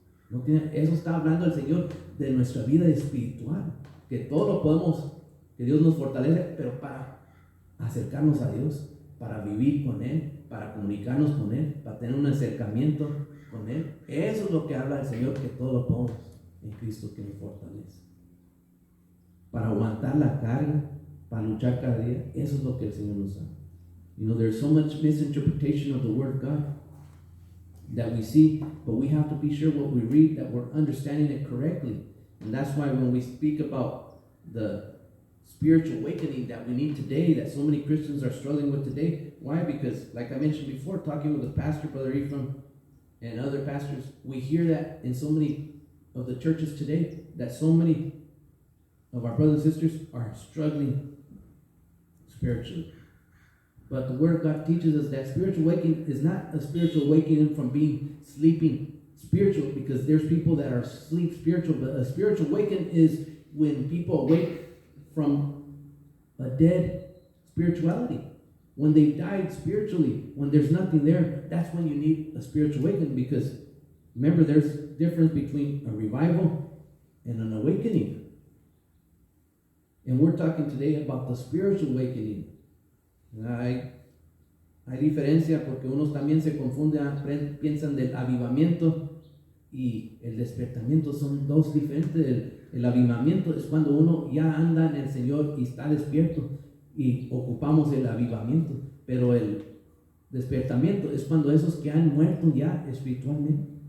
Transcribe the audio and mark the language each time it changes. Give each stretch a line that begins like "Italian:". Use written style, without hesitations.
Spanish: No tiene, eso está hablando el Señor de nuestra vida espiritual, que todo lo podemos, que Dios nos fortalece, pero para acercarnos a Dios, para vivir con Él, para comunicarnos con Él, para tener un acercamiento con Él. Eso es lo que habla el Señor, que todo lo podemos en Cristo que me fortalece. Para aguantar la carga, para luchar cada día, eso es lo que el Señor nos da.
English: You know, there's so much misinterpretation of the Word of God that we see, but we have to be sure what we read, that we're understanding it correctly. And that's why when we speak about the spiritual awakening that we need today, that so many Christians are struggling with today, why? Because, like I mentioned before, talking with the pastor, Brother Ephraim, and other pastors, we hear that in so many of the churches today, that so many of our brothers and sisters are struggling spiritually. But the Word of God teaches us that spiritual awakening is not a spiritual awakening from being sleeping spiritual, because there's people that are sleep spiritual, but a spiritual awakening is when people awake from a dead spirituality. When they died spiritually, when there's nothing there, that's when you need a spiritual awakening, because remember, there's a difference between a revival and an awakening. And we're talking today about the spiritual awakening.
Spanish: Hay diferencia, porque unos también se confunden, piensan del avivamiento y el despertamiento. Son dos diferentes. El avivamiento es cuando uno ya anda en el Señor y está despierto y ocupamos el avivamiento, pero el despertamiento es cuando esos que han muerto ya espiritualmente.